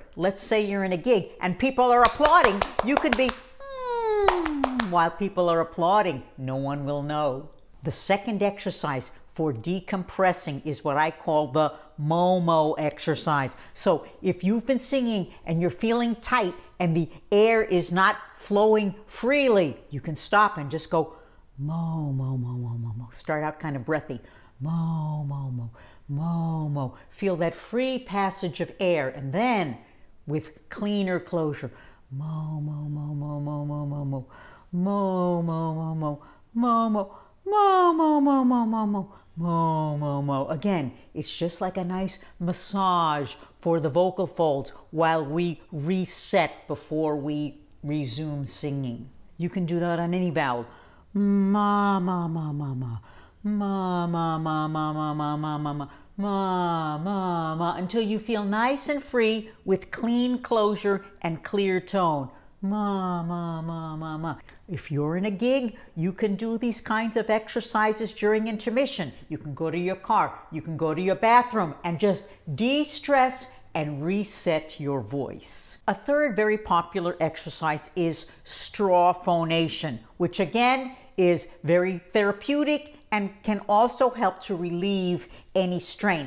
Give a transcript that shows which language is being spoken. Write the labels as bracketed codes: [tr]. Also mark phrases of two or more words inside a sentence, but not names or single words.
[en] Let's say you're in a gig and people are applauding. You could be while people are applauding. No one will know. The second exercise for decompressing is what I call the Momo exercise. So if you've been singing and you're feeling tight and the air is not flowing freely, you can stop and just go mo, mo, mo, mo, mo, mo. Start out kind of breathy. Mo, mo, mo, mo, mo. Feel that free passage of air, and then with cleaner closure. Mo, mo, mo, mo, mo, mo, mo, mo. Mo, mo, mo, mo, mo, mo. Mo, mo, mo, mo, mo, mo. Mo, mo, mo. Again, it's just like a nice massage for the vocal folds while we reset before we resume singing. You can do that on any vowel. Ma, ma, ma, ma, ma. Ma, ma, ma, ma, ma, ma, ma, ma, ma. Ma, ma, ma, until you feel nice and free with clean closure and clear tone. Ma, ma, ma, ma, ma. If you're in a gig, you can do these kinds of exercises during intermission. You can go to your car, you can go to your bathroom and just de-stress and reset your voice. A third very popular exercise is straw phonation, which again is very therapeutic and can also help to relieve any strain.